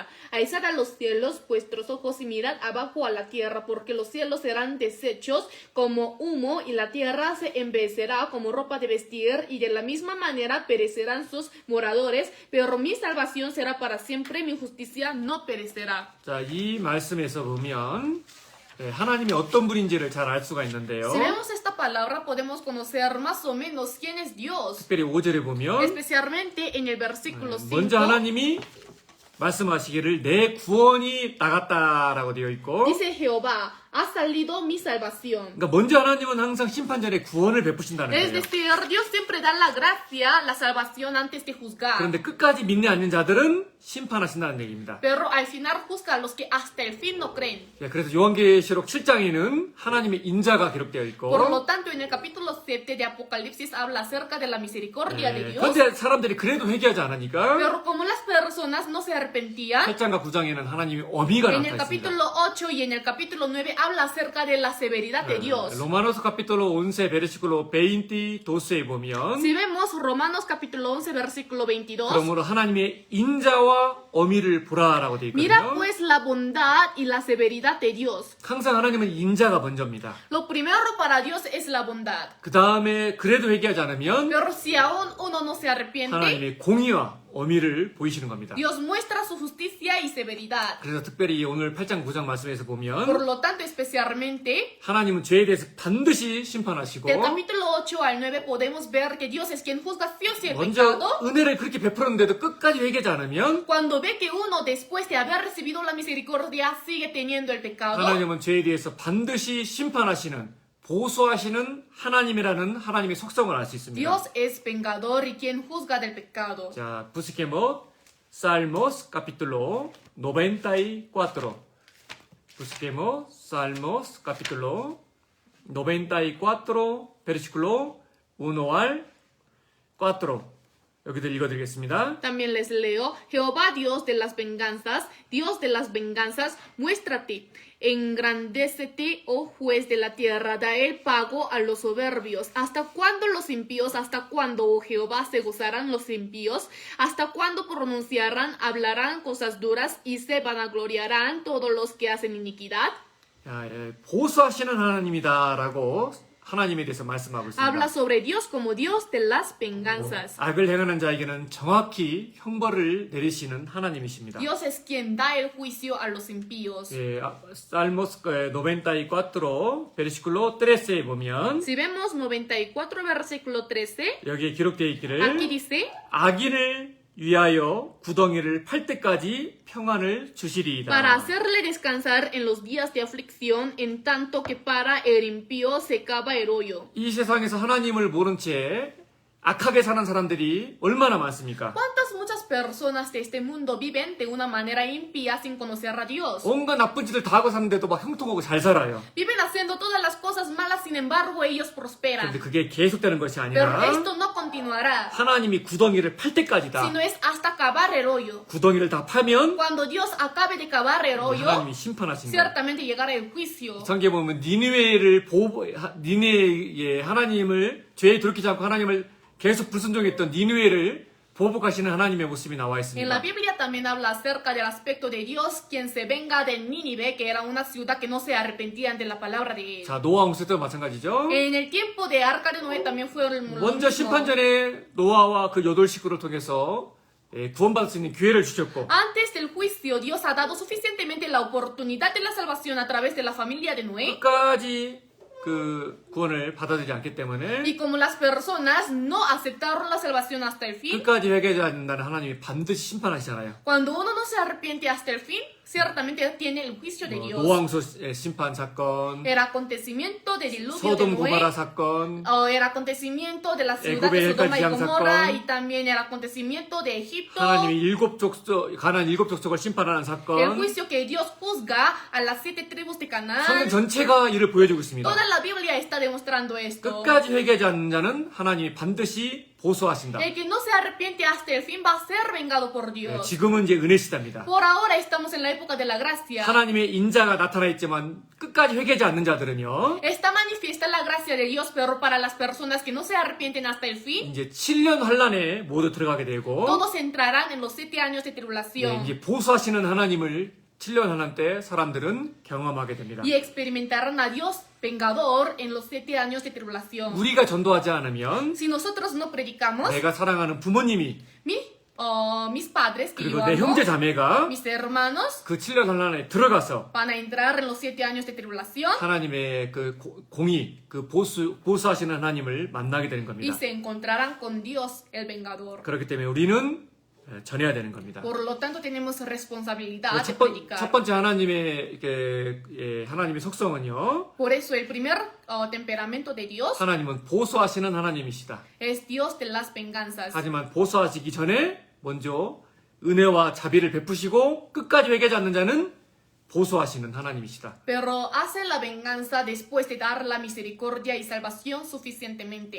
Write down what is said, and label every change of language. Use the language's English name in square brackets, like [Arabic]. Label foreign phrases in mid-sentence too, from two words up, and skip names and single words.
[Spanish] Alzad a los cielos vuestros ojos y mirad abajo a la tierra, porque los cielos serán deshechos como humo y la tierra se envejecerá como ropa de vestir y de la misma manera perecerán sus moradores, pero mi salvación será para siempre, mi justicia no perecerá. [Korean] 자, 이 말씀에서 보면 하나님이 어떤 분인지를 잘 알 수가 있는데요. [Spanish] Si vemos esta palabra podemos conocer más o menos quién es Dios. [Korean] 특별히 5절에 보면 [Spanish] Especialmente en el versículo 5. [Korean] 먼저 하나님이 말씀하시기를 내 구원이 나갔다라고 되어 있고, [Spanish] Dice Jehová, ha salido mi salvación. [Korean] 그러니까 먼저 하나님은 항상 심판 전에 구원을 베푸신다는 [Spanish] Es [Korean] 거예요. [Spanish] decir, Dios siempre da la gracia, la salvación antes de juzgar. [Korean] 그런데 끝까지 믿지 않는 자들은 심판하신다는 얘기입니다. [Spanish] Pero al final juzga a los que hasta el fin no creen. [Korean] 그래서 요한계시록 7장에는 하나님의 인자가 기록되어 있고, [Spanish] Por lo tanto, en el capítulo 7 de Apocalipsis habla acerca de la misericordia de Dios. [Korean] 그런데 사람들이 그래도 회개하지 않으니까 [Spanish] Pero como las personas no se arrepentían, [Korean] 8장과 9장에는 하나님의 어미가 [Spanish] en el [Korean] 나타났습니다. [Spanish] capítulo 8 y en el capítulo 9 habla acerca de la severidad de Dios. Romanos capítulo 11 versículo 22 에 보면 Si vemos Romanos capítulo 11 versículo 22, [Korean] 그러므로 하나님의 인자와 어미를 보라라고 되어 [Spanish] mira [Korean] 있거든요. [Spanish] pues la bondad y la severidad de Dios. [Korean] 항상 하나님은 인자가 먼저입니다. [Spanish] Lo primero para Dios es la bondad. [Korean] 그 다음에 그래도 회개하지 않으면 [Spanish] Pero si aún uno no se arrepiente, [Korean] 하나님의 공의와 어미를 보이시는 겁니다. [Spanish] Dios muestra su justicia y severidad. [Korean] 그래서 특별히 오늘 8장 9장 말씀에서 [Spanish] Por [Korean] 보면 [Spanish] lo tanto, especialmente, [Korean] 하나님은 죄에 대해서 반드시 심판하시고 [Spanish] del capítulo 8 al 9 podemos ver que Dios es quien juzga sí o sí el [Korean] 먼저 [Spanish] pecado. [Korean] 은혜를 그렇게 베풀었는데도 끝까지 회개하지 않으면 [Spanish] Cuando ve que uno, después de haber recibido la misericordia, sigue teniendo el pecado, [Korean] 하나님은 죄에 대해서 반드시 심판하시는 보수하시는 하나님이라는 하나님의 속성을 알 수 있습니다. [Spanish] Dios es vengador y quien juzga del pecado. 자, busquemos Salmos capítulo 94. Busquemos Salmos capítulo 94 versículo 1 al 4. [Korean] 여기도 읽어드리겠습니다. [Spanish] También les leo, Jehová Dios de las venganzas, muéstrate, engrandécete, oh juez de la tierra, da el pago a los soberbios. ¿Hasta cuándo los impíos, hasta cuándo, oh Jehová, se gozarán los impíos? ¿Hasta cuándo pronunciarán, hablarán cosas duras y se vanagloriarán todos los que hacen iniquidad? [Korean] 보수하시는 하나님이다라고 하나님에 대해서 말씀하고 있습니다. [Spanish] Habla sobre Dios como Dios de las venganzas. [Korean] 악을 행하는 자에게는 정확히 형벌을 내리시는 하나님이십니다. [Spanish] Dios es quien da el juicio a los impíos. Salmos 94 versículo 13 [Korean] 에 보면 [Spanish] Si vemos 94 versículo 13, [Korean] 여기에 기록되어 있기를 [Spanish] aquí dice, [Korean] 악인을 위하여 구덩이를 팔 때까지 평안을 주시리이다. [Spanish] para hacerle descansar en los días de aflicción, en tanto que para el impío se cava el hoyo. [Korean] 이 세상에서 하나님을 모른 채 악하게 사는 사람들이 얼마나 많습니까? [Spanish] ¿Cuántas muchas personas de este mundo viven de una manera impía sin conocer a Dios? [Korean] 온갖 나쁜 짓을 다 하고 사는데도 막 형통하고 잘 살아요. [Spanish] Viven haciendo todas las cosas malas, sin embargo ellos [Korean] 그런데 [Spanish] prosperan. [Korean] 그게 계속되는 것이 [Spanish] Pero [Korean] 아니라 [Spanish] esto no continuará, [Korean] 하나님이 구덩이를 팔 때까지다. [Spanish] sino es hasta cavar el hoyo. [Korean] 구덩이를 다 파면 [Spanish] Cuando Dios acabe de cavar el hoyo, [Korean] 하나님이 심판하신다. [Spanish] ciertamente llegará el juicio. [Korean] 성경에 보면 니느웨의 하나님을 죄에 돌이키지 않고 하나님을 계속 불순종했던 니느웨를 보복하시는 하나님의 모습이 나와 [Spanish] En la [Korean] 있습니다. [Spanish] Biblia también habla acerca del aspecto de Dios, quien se venga de Nínive, que era una ciudad que no se arrepentían de la palabra de él. [Korean] 자, 노아 홍수 때도 마찬가지죠. [Spanish] En el tiempo de Arca de Noé también fue lo [Korean] 먼저 [Spanish] mismo. [Korean] 심판 전에 노아와 그 8식구를 통해서 구원받을 수 있는 기회를 주셨고 [Spanish] Antes del juicio, Dios ha dado suficientemente la oportunidad de la salvación a través de la familia de Noé. [Korean] 끝까지 그 구원을 받아들이지 않기 때문에 [Spanish] Y como las personas no aceptaron la salvación hasta el fin, [Korean] 끝까지 회개하지 않는다는 하나님이 반드시 심판하시잖아요. [Spanish] cuando uno no se arrepiente hasta el fin, ciertamente tiene el juicio de Dios. [Korean] 노아 홍수 심판 사건, [Spanish] El acontecimiento del diluvio de [Korean] 소돔 고모라 [Spanish] Noé, [Korean] 사건, [Spanish] o el acontecimiento de la ciudad [Korean] 애굽의 [Spanish] de Sodoma y [Korean] 헬까지 [Spanish] Gomorra, [Korean] 사건, [Spanish] y también el acontecimiento de Egipto, [Korean] 하나님이 가나안 7족속을 심판하는 [Spanish] el [Korean] 사건, [Spanish] juicio que Dios juzga a las 7 tribus de [Korean] 성경 [Spanish] Canaán. [Korean] 전체가 이를 보여주고 있습니다. [Spanish] Toda la Biblia está demostrando esto. [Korean] 끝까지 회개하지 않는 자는 하나님이 반드시 보수하신다. [Spanish] El que no se arrepiente hasta el fin va a ser vengado por Dios. [Korean] 지금은 이제 은혜 시대입니다. [Spanish] Por ahora estamos en la época de la gracia. [Korean] 하나님의 인자가 나타나 있지만 끝까지 회개하지 않는 자들은요. [Spanish] Está manifiesta la gracia de Dios, pero para las personas que no se arrepienten hasta el fin, [Korean] 이제 7년 환란에 모두 들어가게 되고 [Spanish] todos entrarán en los 7 años de [Korean] 네, [Spanish] tribulación [Korean] 이제 보수하시는 하나님을 7년 환란 때 사람들은 경험하게 됩니다. [Spanish] y experimentarán a Dios vengador en los 7 años de tribulación. [Korean] 우리가 전도하지 않으면 [Spanish] Si nosotros no predicamos, [Korean] 내가 사랑하는 부모님이 [Spanish] mis padres que yo [Korean] 그리고 내 [Spanish] amo, [Korean] 형제 자매가 [Spanish] mis hermanos, [Korean] 그 7년 환란에 들어가서 [Spanish] van a entrar en los 7 años de tribulación [Korean] 하나님의 그 공의, 그 보수하시는 하나님을 만나게 되는 [Spanish] y [Korean] 겁니다. [Spanish] se encontrarán con Dios el vengador. [Korean] 그렇기 때문에 우리는 전해야 되는 겁니다. [Spanish] Por lo tanto, tenemos responsabilidad de [Korean] 첫 [Spanish] predicar. [Korean] 번째 하나님의 하나님의 속성은요. [Spanish] Por eso, el primer temperamento de Dios [Korean] 하나님은 보수하시는 하나님이시다. [Spanish] es Dios de las venganzas. [Korean] 하지만 보수하시기 전에 먼저 은혜와 자비를 베푸시고 끝까지 회개하지 않는 자는 보수하시는 하나님이시다. [Spanish] Pero hace la venganza después de dar la misericordia y salvación suficientemente.